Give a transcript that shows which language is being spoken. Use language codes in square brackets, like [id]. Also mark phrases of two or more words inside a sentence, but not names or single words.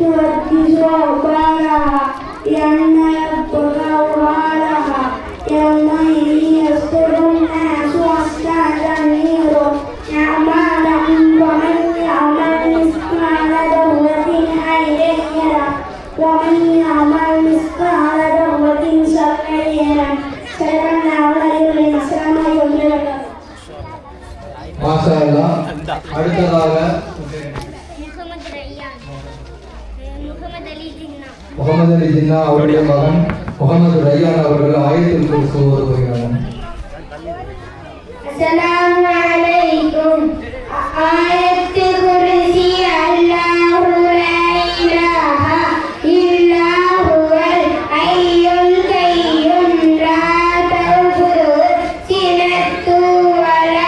[ar] تحدث أخبارها بأن ربك أوحى لها يومئذ يصدر الناس أشتاتا ليروا أعمالهم ومن يعمل مثقال ذرة خيرا يره ومن يعمل مثقال ذرة شرا يره صدق الله العظيم. السلام عليكم ورحمة الله. ما شاء الله. [ta] அடுத்ததாக முகமது அலி ஜின்னா அவருடைய மகன் முகமது ரய்யான் அவர்கள் [ar] آية الكرسي [ta] ஓத போகிறார்கள். [ar] السلام عليكم. آية الكرسي الله لا إله إلا هو الحي القيوم لا تأخذه سنة ولا